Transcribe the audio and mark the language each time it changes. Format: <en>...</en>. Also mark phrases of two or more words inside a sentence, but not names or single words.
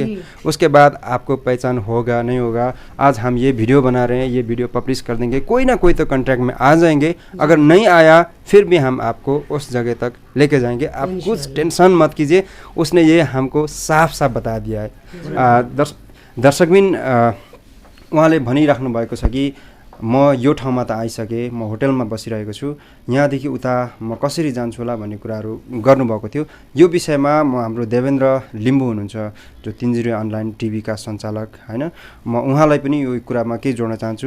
<hi>उसके बाद आपको पहचान होगा नहीं होगा, आज हम ये वीडियो बना रहे हैं, ये वीडियो पब्लिश कर देंगे, कोई ना कोई तो कॉन्ट्रैक्ट में आ जाएंगे। अगर नहीं आया फिर भी हम आपको उस जगह तक लेके जाएंगे, आप कुछ टेंशन मत कीजिए। उसने ये हमको साफ साफ बता दिया है।</hi> <ne>दर्शकबिन उहाँले भनिराख्नु भएको छ कि म यो ठाउँमा त आइसकेँ, म होटलमा बसिरहेको छु, यहाँदेखि उता म कसरी जान्छु होला भन्ने कुराहरू गर्नुभएको थियो। यो विषयमा म हाम्रो देवेन्द्र लिम्बू हुनुहुन्छ जो 3 अनलाइन टिभीका सञ्चालक, होइन, म उहाँलाई पनि यो कुरामा केही जोड्न चाहन्छु।</ne>